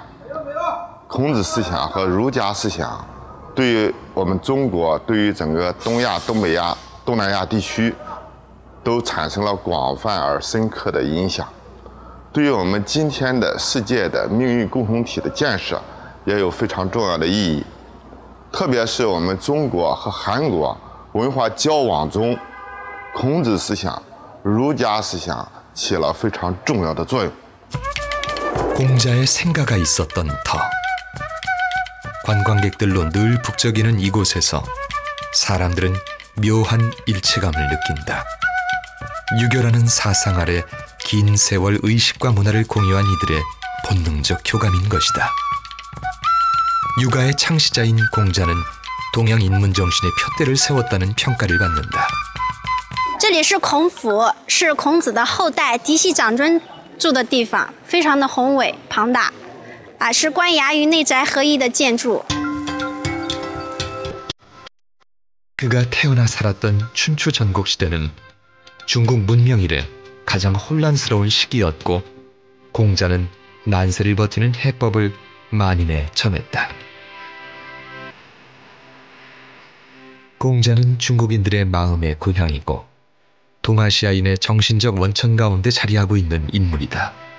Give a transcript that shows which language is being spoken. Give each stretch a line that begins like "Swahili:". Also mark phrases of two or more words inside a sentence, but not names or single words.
Chinese: 孔子思想和儒家思想，对于我们中国，对于整个东亚、东北亚、东南亚地区， 都产生了广泛而深刻的影响，对于我们今天的世界的命运共同体的建设也有非常重要的意义。特别是我们中国和韩国文化交往中，孔子思想、儒家思想起了非常重要的作用。
Korean: 공자의 생가가 있었던 터. 관광객들로 늘 북적이는 이곳에서 사람들은 묘한 일체감을 느낀다. 유교라는 사상 아래 긴 세월 의식과 문화를 공유한 이들의 본능적 교감인 것이다. 유가의 창시자인 공자는 동양 인문 정신의 표대를 세웠다는 평가를 받는다.
Chinese: 这里是孔府，是孔子的后代嫡系长孙住的地方，非常的宏伟庞大，是官衙与内宅合一的建筑。
Korean: 그가 태어나 살았던 춘추 전국 시대는 중국 문명 이래 가장 혼란스러운 시기였고 공자는 난세를 버티는 해법을 만인에 전했다. 공자는 중국인들의 마음의 고향이고 동아시아인의 정신적 원천 가운데 자리하고 있는 인물이다.